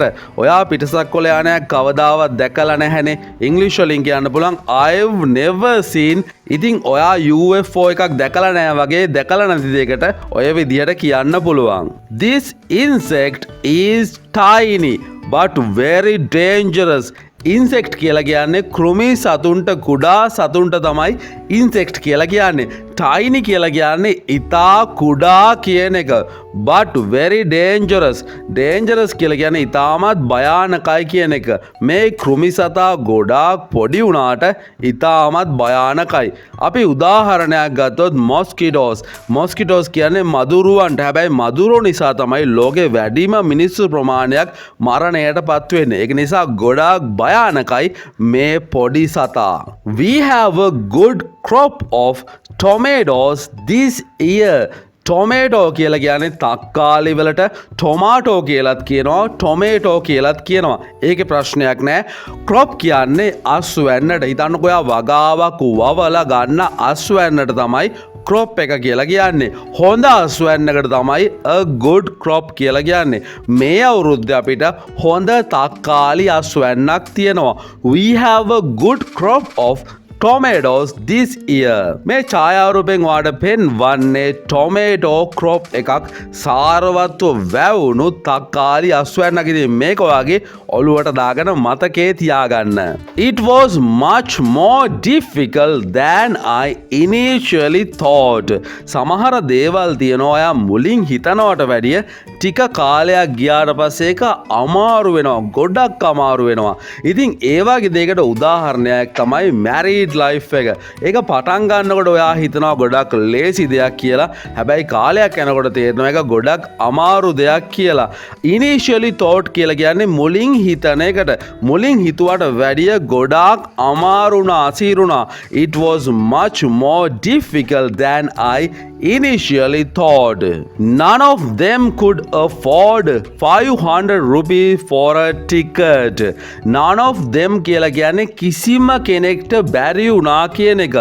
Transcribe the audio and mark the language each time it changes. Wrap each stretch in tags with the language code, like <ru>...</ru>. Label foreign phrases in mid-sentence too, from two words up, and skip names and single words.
<si>ඔයා පිටසක්වල යානයක් කවදාවත් දැකලා නැහැනේ. ඉංග්‍රීසි වලින් කියන්න පුළුවන්</si> <en>I've never seen.</en> <si>ඉතින් ඔයා UFO එකක් දැකලා නැහැ වගේ දැකලා නැති දෙයකට ඔය විදිහට කියන්න පුළුවන්.</si> <en>This insect is tiny but very dangerous.</en> <si>ඉන්සෙක්ට් කියලා කියන්නේ කෘමි සතුන්ට කුඩා සතුන්ට තමයි ඉන්සෙක්ට් කියලා කියන්නේ. ටයිනි කියලා කියන්නේ ඉතා කුඩා කියන එක.</si> <en>but very dangerous.</en> <si>dangerous කියලා කියන්නේ ඉතාමත් භයානකයි කියන එක. මේ කෘමි සතා ගොඩාක් පොඩි වුණාට ඉතාමත් භයානකයි. අපි උදාහරණයක් ගත්තොත් mosquitoes. mosquitoes කියන්නේ මදුරුවන්ට. හැබැයි මදුරුවෝ නිසා තමයි ලෝකේ වැඩිම මිනිස්සු ප්‍රමාණයක් මරණයට පත් වෙන්නේ. ඒක නිසා ගොඩාක් භයානකයි මේ පොඩි සතා.</si> <en>We have a good crop of tomatoes this year.</en> <si>ටොමේටෝ කියලා කියන්නේ තක්කාලි වලට ටොමාටෝ කියලාත් කියනවා ටොමේටෝ කියලාත් කියනවා. ඒකේ ප්‍රශ්නයක් නැහැ. ක්‍රොප් කියන්නේ අස්වැන්නට. හිතන්නකෝ ඔයා වගාවක් වවලා ගන්න අස්වැන්නට තමයි ක්‍රොප් එක කියලා කියන්නේ. හොඳ අස්වැන්නකට තමයි</si> <en>a good crop</en> <si>කියලා කියන්නේ. මේ අවුරුද්දේ අපිට හොඳ තක්කාලි අස්වැන්නක් තියෙනවා.</si> <en>We have a good crop of tomatoes this year.</en> <si>මේ ඡායාරූපෙන් ඔයාලට පෙන්වන්නේ</si> <en>tomato crop</en> <si>එකක් සාරවත්ව වැවුණු තක්කාලි අස්වැන්නක්. ඉතින් මේක ඔයාගේ ඔළුවට දාගෙන මතකේ තියාගන්න.</si> <en>It was much more difficult than I initially thought.</en> <si>සමහර දේවල් තියෙනවා ඔයා මුලින් හිතනවට වැඩිය ටික කාලයක් ගියාට පස්සේ ඒක අමාරු වෙනවා. ගොඩක් අමාරු වෙනවා. ඉතින් ඒ වගේ දෙයකට උදාහරණයක් තමයි</si> <en>married life</en> <si>එක. ඒක පටන් ගන්නකොට ඔයා හිතනවා ගොඩක් ලේසි දෙයක් කියලා. හැබැයි කාලයක් යනකොට තේරෙනවා ඒක ගොඩක් අමාරු දෙයක් කියලා.</si> <en>initially thought</en> <si>කියලා කියන්නේ මුලින් හිතන එකට. මුලින් හිතුවට වැඩිය ගොඩාක් අමාරුණා අසීරුණා.</si> <en>It was much more difficult than I initially thought. None of them could afford 500 rupees for a ticket. None of them</en> <si>කියලා කියන්නේ කිසිම කෙනෙක්ට බැරි වුණා කියන එක.</si>